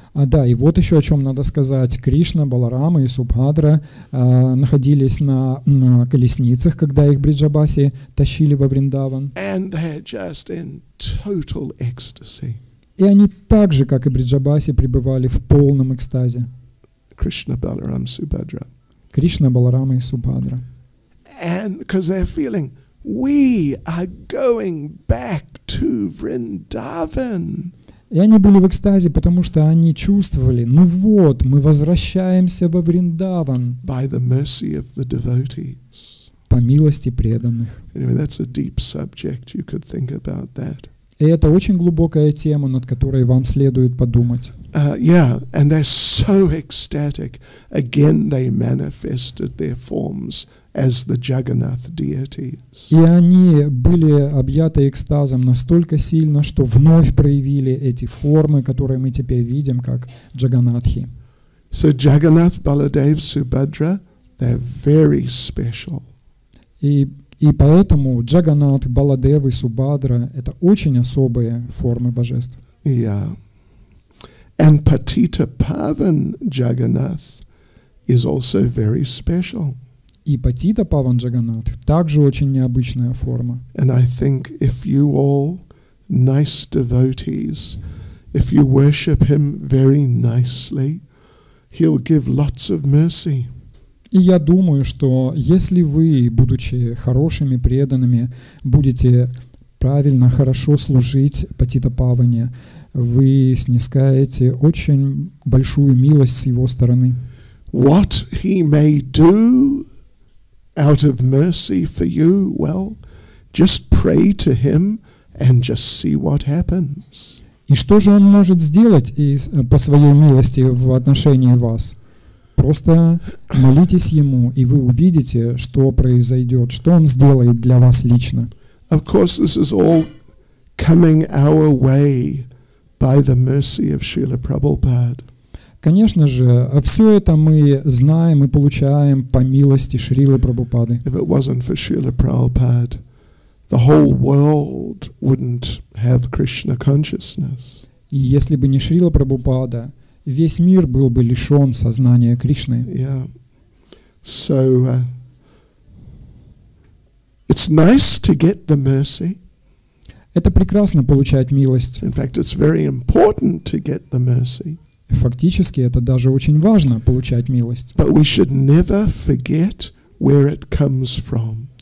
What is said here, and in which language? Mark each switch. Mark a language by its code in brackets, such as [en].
[ru] Да, и вот еще о чем надо сказать. Кришна, Баларама и Субхадра находились на колесницах, когда их бриджабаси тащили во Вриндаван. [en] And they're just in total ecstasy. [ru] И они так же, как и бриджабаси, пребывали в полном экстазе. [en] Krishna, Balaram, Subhadra. [ru] Кришна, Баларама и Субхадра. [en] And because they're feeling, we are going back to Vrindavan. [ru] И они были в экстазе, потому что они чувствовали, ну вот, мы возвращаемся во Вриндаван. [en] By the mercy of the devotees. [ru] По милости преданных. [en] Anyway, that's a deep subject. You could think about that. [ru] И это очень глубокая тема, над которой вам следует подумать. [en] And they're so ecstatic. Again, they manifested their forms as the Jagannath deities. [ru] И они были объяты экстазом настолько сильно, что вновь проявили эти формы, которые мы теперь видим, как Джаганнатхи. [en] So Jagannath, Baladev, Subhadra, they're very special. [ru] И поэтому Джаганнатх, Баладев и Субхадра — это очень особые формы божеств. [en] Yeah. And Patita Pavan Jagannath is also very special. [ru] И Патита Паван Джаганнатх также очень необычная форма. [en] And I think if you all nice devotees, if you worship him very nicely, he'll give lots of mercy. [ru] И я думаю, что если вы, будучи хорошими преданными, будете правильно, хорошо служить Патита Паване, вы снискаете очень большую милость с его стороны. [en] What he may do out of mercy for you, well, just pray to him and just see what happens. [ru] И что же он может сделать по своей милости в отношении вас? Просто молитесь ему, и вы увидите, что произойдет, что он сделает для вас лично. [en] Of course, this is all coming our way by the mercy of Шрила Прабхупада. [ru] Конечно же, все это мы знаем и получаем по милости Шрилы Прабхупады. [en] If it wasn't for Шрила Prabhupada, the whole world wouldn't have Krishna consciousness. [ru] И если бы не Шрила Прабхупада, весь мир был бы лишен сознания Кришны. [en] Yeah. So it's nice to get the mercy. [ru] Это прекрасно получать милость. [en] In fact, it's very important to get the mercy. [ru] Фактически это даже очень важно получать милость. [en] But we should never forget where it comes from.